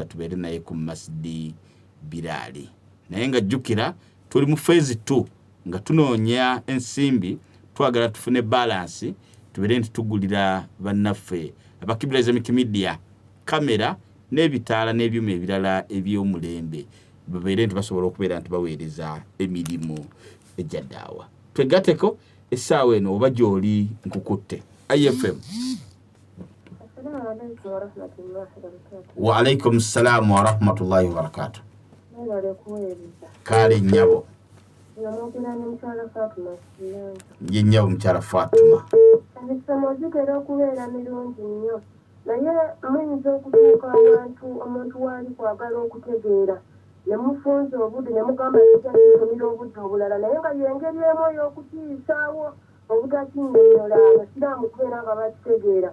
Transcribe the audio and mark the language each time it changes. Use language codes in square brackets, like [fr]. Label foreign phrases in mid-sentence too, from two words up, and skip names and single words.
[lg] tubeere naye ku Masjidi Birali. Naye nga jjukira tuli mu phase 2 nga tunoonya ensimbi twagala tufune balance tubeere nti tugulira bannaffe aba Qibla Islamic Media kamera n'ebitaala n'ebyuma ebirala eby'omulembe babeere nti basobola okubeera nti baweereza emirimu egya daawa. Twegatteko essaawa eno oba gy'oli nkukutte IFM. [ar] وعليكم السلام ورحمة الله وبركاته. [lg] Kale nnyabo. Namwogera ne mukyala Fatuma. Ye nnyabo omukyala Fatuma. Emisomo gitera okubeera mirungi nnyo. Naye muyinza okutuuka omuntu waali kwagala okutegeera ne mufunza obudde ne mugamba kijja kisomera obudde obulala naye nga y'engeri emu ey'okutiisaawo obutakinnyonnyola abasiraamu kubeera nga bakitegeera.